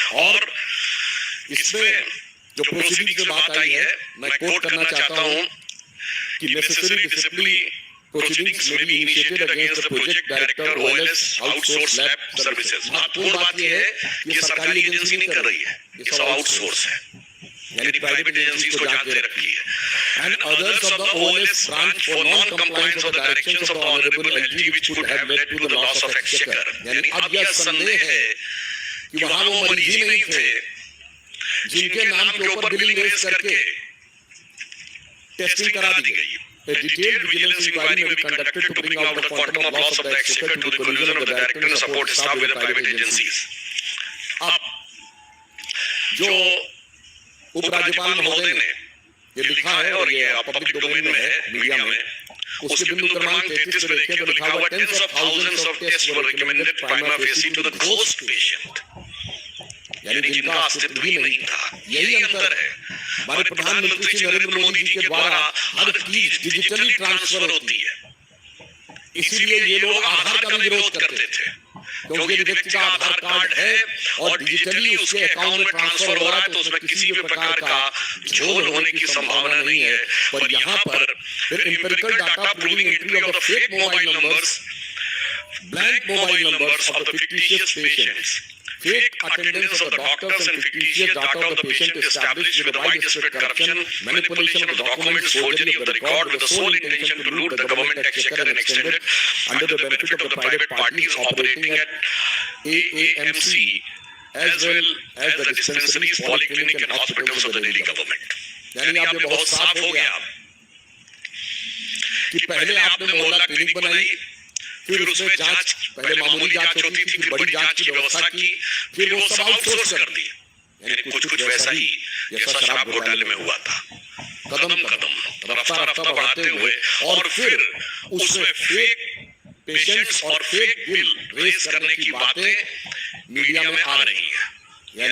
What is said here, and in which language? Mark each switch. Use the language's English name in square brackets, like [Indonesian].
[Hindi] और इसमें जो प्रोसीडिंग की बात आई है, मैं कोट करना चाहता हूं कि necessary discipline [English] proceedings may be initiated against the project director OLS outsource lab services। [Hindi] महत्वपूर्ण बात यह है कि सरकारी एजेंसी नहीं कर रही है, ये सब आउटसोर्स है, यानी प्राइवेट एजेंसीज को जांच दे रखी है। [English] And others of the OLS branch for non-compliance of the directions of the Honorable LG which could have led to the loss of exchequer। [Hindi] यानी अब यह संदेह है कि वहां वो मरीज ही नहीं थे जिनके नाम के ऊपर बिलिंग रेज करके टेस्टिंग करा दी गई। [English] A detailed vigilance inquiry may be conducted to bring out the quantum of loss of the exchequer to the collusion of the director and support staff with the private agencies। [Hindi] अब जो उपराज्यपाल महोदय ने ये लिखा है और ये पब्लिक डोमेन में है, मीडिया में, उसके बिंदु क्रमांक 33 पे देखें तो लिखा हुआ [English] tens of thousands of tests were recommended prima facie to the ghost patient, [Hindi] यानी जिनका अस्तित्व ही नहीं था। यही अंतर है। हमारे प्रधानमंत्री श्री नरेंद्र मोदी जी के द्वारा हर चीज डिजिटली ट्रांसफर होती है, इसीलिए ये लोग आधार का भी विरोध करते थे, क्योंकि व्यक्ति का आधार कार्ड है और डिजिटली उसके अकाउंट में ट्रांसफर हो रहा है, तो उसमें किसी भी प्रकार का झोल होने की संभावना नहीं है। पर यहाँ पर फिर [English] Empirical data proving entry of the fake mobile numbers, blank mobile numbers of the fictitious patients, fake attendance of the doctors and fictitious data of the patient established with the widespread corruption, manipulation of the documents, forgery of the record with the sole intention to loot the government exchequer and extend it under the benefit of the private parties operating at AAMC as well as the dispensaries, polyclinic and hospitals of the Delhi government. [Hindi] यानी आप ये बहुत साफ हो गया कि पहले आपने मोहल्ला क्लिनिक बनाई, फिर उसमें जांच, पहले मामूली जांच होती थी, फिर बड़ी जांच की व्यवस्था की, फिर वो सब आउटसोर्स कर दी। यानी कुछ वैसा ही जैसा शराब घोटाले में हुआ था, कदम कदम रफ्ता रफ्ता बढ़ाते हुए, और फिर उसमें फेक पेशेंट्स और फेक बिल रेस करने की बातें मीडिया में आ रही है।